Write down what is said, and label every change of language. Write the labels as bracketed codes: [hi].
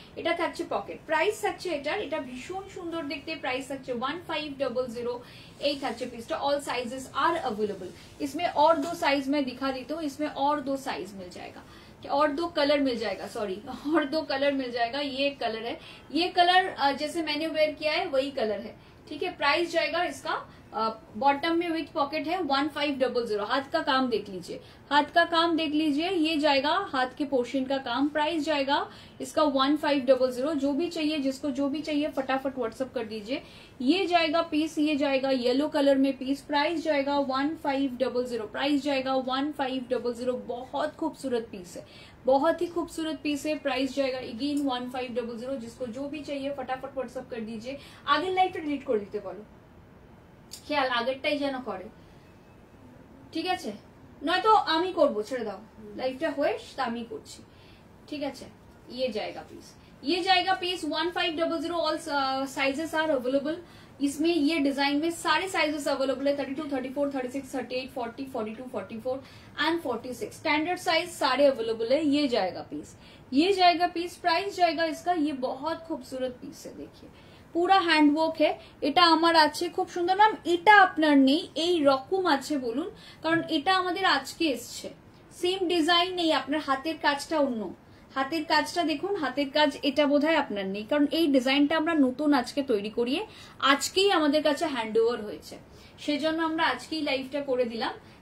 [bn] এটা থাকছে pocket, price থাকছে এটার, এটা ভীষণ সুন্দর দেখতে, প্রাইস থাকছে 1500। এই থাকছে পিসটা। [hi] ऑल साइजेस आर अवेलेबल, इसमें और दो साइज मैं दिखा देती हूँ, इसमें और दो साइज मिल जाएगा, और दो कलर मिल जाएगा, सॉरी, और दो कलर मिल जाएगा। ये कलर है, ये कलर जैसे मैंने वेयर किया है वही कलर है, ठीक है। प्राइस जाएगा इसका, बॉटम में विथ पॉकेट है 1500। हाथ का काम देख लीजिए, हाथ का काम देख लीजिए, ये जाएगा हाथ के पोर्शन का काम। प्राइस जाएगा इसका 1500। जो भी चाहिए, जिसको जो भी चाहिए फटाफट व्हाट्सएप कर दीजिए। ये जाएगा पीस, ये जाएगा येलो कलर में पीस। प्राइस जाएगा 1500, प्राइस जाएगा 1500। बहुत खूबसूरत पीस है, बहुत ही खूबसूरत पीस है। प्राइस जाएगा अगेन 1500। जिसको जो भी चाहिए फटाफट व्हाट्सएप कर दीजिए। [bn] आगे लाइव डिलीट कर दीते बोलो, খেয়াল আগেরটাই যেন করে। ঠিক আছে, নয়তো আমি করবো, ছেড়ে দাও, লাইভটা হয়ে আমি করছি, ঠিক আছে। [hi] ये जाएगा पीस, ये जाएगा piece 1500। All sizes are available. इसमें ये डिजाइन में सारे साइजेस अवेलेबल है, 32, 34, 36, 38, 40, 42, 44 एंड 46 स्टैंडर्ड साइज सारे अवेलेबल है। ये जाएगा पीस, ये जाएगा पीस। प्राइस जाएगा इसका, ये बहुत खूबसूरत पीस है, देखिए পুরা হ্যান্ডওয়ার্ক হে। [bn] এটা আমার আছে খুব সুন্দর। ম্যাম এটা আপনার নেই, এই রকম আছে বলুন, কারণ এটা আমাদের আজকে এসছে, সেম ডিজাইন নেই, আপনার হাতের কাজটা অন্য, হাতের কাজটা দেখুন, হাতের কাজ এটা বোধহয় আপনার নেই, কারণ এই ডিজাইনটা আমরা নতুন আজকে তৈরি করিয়ে আজকেই আমাদের কাছে হ্যান্ডওভার হয়েছে, সেজন্য আমরা আজকেই লাইভটা করে দিলাম।